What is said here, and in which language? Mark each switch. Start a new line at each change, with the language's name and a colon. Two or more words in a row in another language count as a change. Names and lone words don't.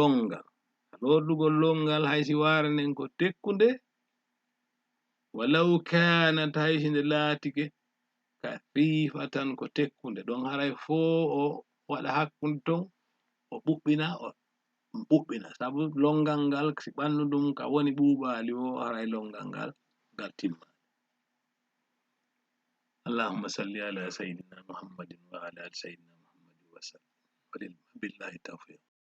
Fula: longal haysi waare nden ko tekkunde walau kanat haysi nde laatike ka fifatan ko tekkunde ɗon haray fo o waɗa hakkunde ton o ɓuɓɓina sabu longal ngal si ɓandu ɗum ka woni ɓuuɓali o haray longal ngal timma
Arabic: اللهم صل على سيدنا محمد وعلى آل سيدنا محمد وسلم وبالله التوفيق